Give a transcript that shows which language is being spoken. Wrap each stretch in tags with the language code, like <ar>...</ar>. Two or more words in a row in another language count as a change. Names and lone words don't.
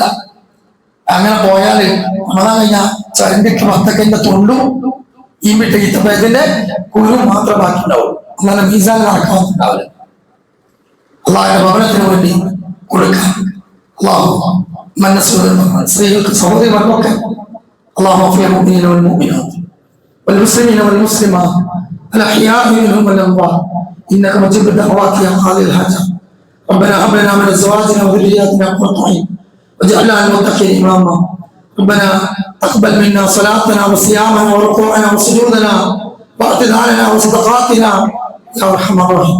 <ml>അങ്ങനെ പോയാല് നമ്മളാ കഴിഞ്ഞ ചരണ്ടിക്ക് വത്തക്കന്റെ തൊണ്ടും ഈ വിട്ട ഈത്തപ്പഴത്തിന്റെ കുരുവും മാത്രം ബാക്കി ഉണ്ടാവും. അങ്ങനെ മീസാൻ നടക്കാവുന്നുണ്ടാവില്ല. അള്ളാഹുവിന്റെ ഭവനത്തിന് വേണ്ടി കൊടുക്കാൻ അള്ളാഹു സ്ത്രീകൾക്ക് സഹോദരിമാർക്കൊക്കെ അള്ളാഹു</ml> <ar>المؤمنين والمؤمنات والمسلمين والمسلمات الأحياء منهم والأموات إنك مجيب الدعوات يا قاضي الحاجات. ربنا هب لنا من أزواجنا وذرياتنا قرة أعين واجعلنا للمتقين إماما. ربنا تقبل منا صلاتنا وصيامنا وركوعنا وسجودنا واعتذارنا وصدقاتنا يا أرحم الراحمين.</ar>